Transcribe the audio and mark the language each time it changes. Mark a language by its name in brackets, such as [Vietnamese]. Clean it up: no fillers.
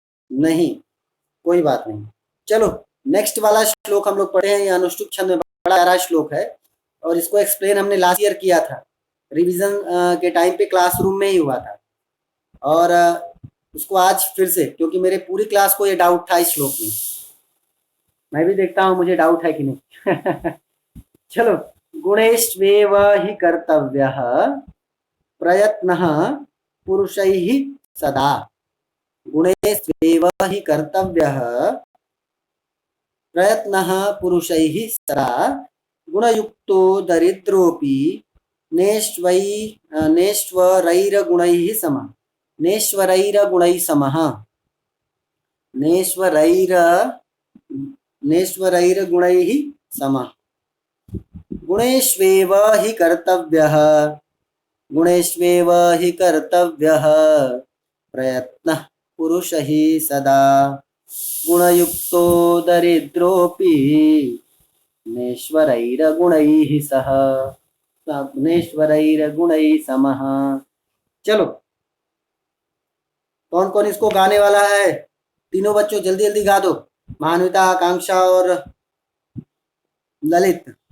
[Hindi] नहीं, कोई बात नहीं। चलो, नेक्स्ट वाला श्लोक हम लोग पढ़े हैं, ये अनुष्टुप छंद में बड़ा प्यारा श्लोक है, और इसको एक्सप्लेन हमने लास्ट ईयर किया था, रिवीजन के टाइम पे क्लासरूम में ही हुआ था। और उसको आज फिर से, क्योंकि मेरे पूरी क्लास को ये डाउट था इस श्लोक में, मैं भी देखता हूँ मुझे डाउट है कि नहीं। [Sanskrit] चलो, गुणेष्वेव हि कर्तव्यः प्रयत्नः पुरुषैः सदा, गुणेष्वेव हि कर्तव्यः प्रयत्नः पुरुषैः सदा, गुणयुक्तो दरिद्रोऽपि नेष्वै नेष्वरैर्गुणैः समः, नेष्वरैर्गुणैः समः, नेष्वरैर् नेष्वरैर्गुणैः समः, गुणेष्वेव हि कर्तव्यः, गुणेष्वेव हि कर्तव्यः प्रयत्नः पुरुषैः सदा, गुणयुक्तो दरिद्रोऽपि नेश्वरैर्गुणैः सह, नेश्वरैर्गुणैः समः। [Hindi] चलो, कौन कौन इसको गाने वाला है? तीनों बच्चों जल्दी जल्दी गा दो, मानविता, आकांक्षा और ललित।